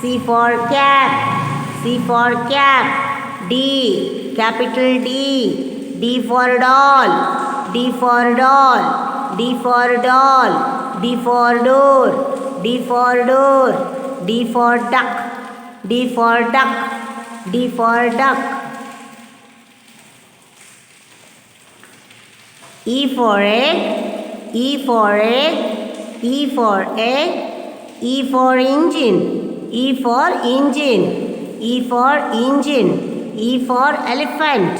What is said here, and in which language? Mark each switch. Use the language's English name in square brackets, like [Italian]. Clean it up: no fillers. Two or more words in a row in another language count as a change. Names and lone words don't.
[English] C for cap. C for cap. D. Capital D. D for doll. D for doll. D for doll. D for door. D for door. D for duck. D for duck. D for duck. E for egg. E for egg. E for egg. E for engine. E for engine. E for engine. E for elephant.